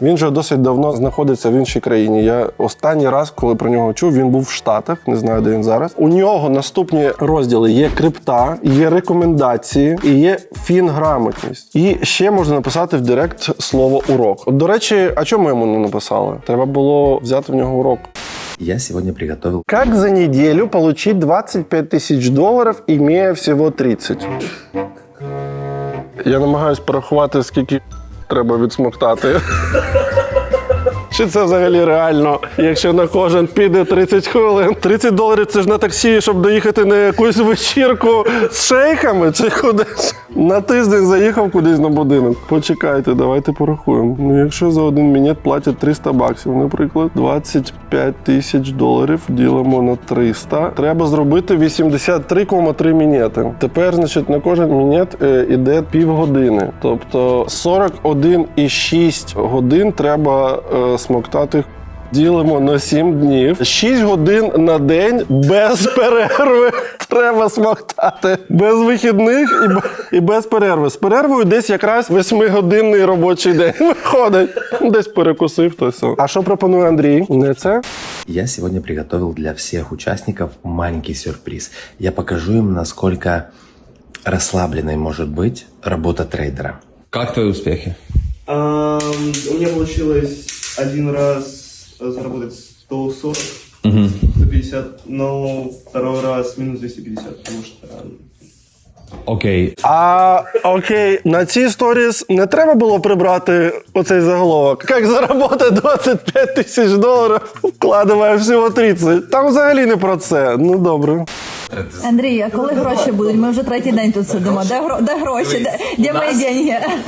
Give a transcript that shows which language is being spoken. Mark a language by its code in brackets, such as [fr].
[uk] Він вже досить давно знаходиться в іншій країні. Я останній раз, коли про нього чув, він був в Штатах, не знаю, де він зараз. У нього наступні розділи: є крипта, є рекомендації і є фінграмотність. І ще можна написати в директ слово «урок». От, до речі, а чому йому не написали? Треба було взяти в нього урок. [ru] Я сегодня приготовил... Как за неделю получить 25 тысяч долларов, имея всего 30? [uk] Я намагаюсь порахувати, скільки треба відсмоктати. Чи це взагалі реально, якщо на кожен піде 30 хвилин? 30 доларів – це ж на таксі, щоб доїхати на якусь вечірку з шейхами чи кудись? На тиждень заїхав кудись на будинок. Почекайте, давайте порахуємо. Ну, якщо за один мінет платять 300 баксів, наприклад, 25 тисяч доларів ділимо на 300. Треба зробити 83,3 мінети. Тепер, значить, на кожен мінет іде півгодини. Тобто 41,6 годин треба смоктати. Ділимо на 7 днів. 6 годин на день без перерви треба смоктати. Без вихідних і без перерви. З перервою десь якраз 8-годинний робочий день виходить. Десь перекусив, то все. А що пропонує Андрій? Не це? [ru] Я сегодня приготовил для всех участников маленький сюрприз. Я покажу им, насколько расслабленной может быть работа трейдера. Как твои успехи? У меня получилось один раз заработать 140, 150, но второй раз минус 250, потому что... Окей. [uk] Окей, на ці сторіс не треба було прибрати оцей заголовок. Як заробити 25 тисяч доларів, вкладає всього 30. Там взагалі не про це. Ну, добре. Андрій, а коли гроші будуть? Ми вже третій день тут сидимо. Де гроші? Де мої деньги?